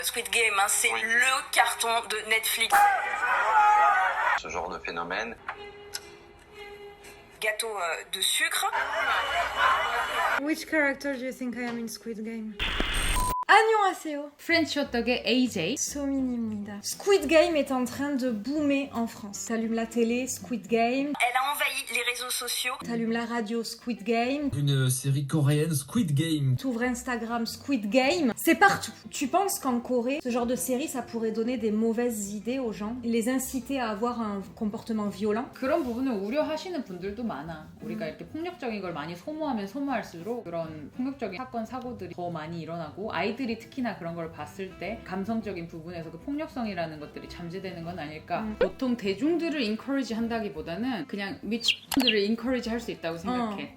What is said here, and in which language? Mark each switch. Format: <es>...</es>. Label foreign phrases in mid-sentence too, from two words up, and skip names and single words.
<fr>Squid Game, hein, c'est le carton de Netflix. Ce genre de phénomène. Gâteau de sucre.</fr> <en>Which character do you think I am in Squid Game?</en> <ko>안녕하세요. 프렌치 호떡의 AJ. 소민입니다.</ko> <fr>Squid Game est en train de boomer en France. T'allumes la télé, Squid Game. Elle a envahi les réseaux sociaux. T'allumes la radio, Squid Game. Une série coréenne, Squid Game. T'ouvres Instagram, Squid Game. C'est partout. Tu penses qu'en Corée, ce genre de série, ça pourrait donner des mauvaises idées aux gens, les inciter à avoir un comportement violent.</fr> <ko>그런 부분을 우려하시는 분들도 많아. 우리가 이렇게 폭력적인 걸 많이 소모하면 소모할수록 그런 폭력적인 사건, 사고들이 더 많이 일어나고 아이들이 특히나 그런 걸 봤을 때 감성적인 부분에서 그 폭력성이라는 것들이 잠재되는 건 아닐까. 보통 대중들을 encourage 한다기보다는 그냥 미친들을 encourage 할 수 있다고 생각해.</ko>